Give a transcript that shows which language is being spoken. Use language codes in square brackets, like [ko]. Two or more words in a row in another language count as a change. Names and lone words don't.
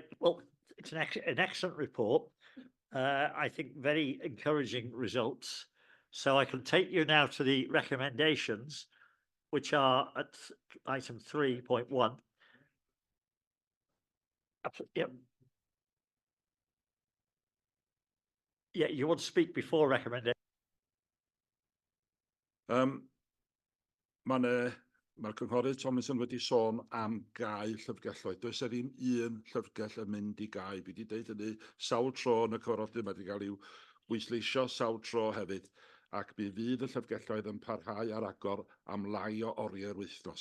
[en] Well, it's an excellent report. I think very encouraging results. So I can take you now to the recommendations, which are at item 3.1. Yep. Yeah, you want to speak before recommendation? [cy] Mae'r cynghorydd Thomason wedi sôn am gau llyfrgelloedd. Does yr un llyfrgell yn mynd i gau. Fi wedi deud hynny sawl tro yn y cyfarfodydd, mae wedi cael i'w bwysleisio sawl tro hefyd, ac mi fydd y llyfrgelloedd yn parhau ar agor am lai o oriau'r wythnos.